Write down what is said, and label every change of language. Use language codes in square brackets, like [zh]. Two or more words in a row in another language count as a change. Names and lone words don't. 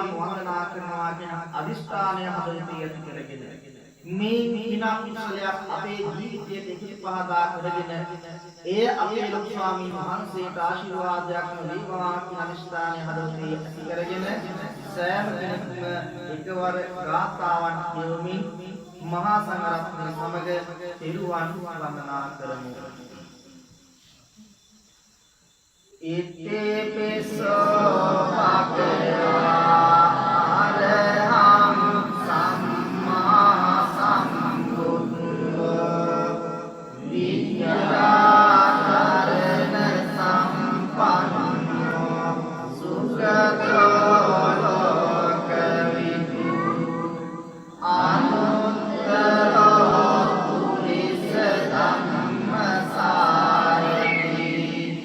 [si] වන්දනා කරනවා කියන අදිෂ්ඨානය හදවතේ ඇති කරගෙන මේ විනා කුසලයක් අපේ ජීවිතයට එකතු පහදා කරගෙන ඒ අපේ ලොකු ස්වාමීන් වහන්සේට ආශිර්වාදයක් ලැබේවා කියන අදිෂ්ඨානය හදවතේ ඇති කරගෙන සෑම කෙනෙක්ම එකවර ගාථාවන් කියවමින් මහා සංඝරත්නය සමග තෙරුවන් වන්දනා කරමු. [pi] ඉත්තේ පිසෝ භගවා අරහං සම්මා සම්බුද්ධෝ විද්‍යාචරණ සම්පන්නෝ සුඛතෝ ලෝකවිදු අනුත්තරෝ පුරිස ධම්මසාරණී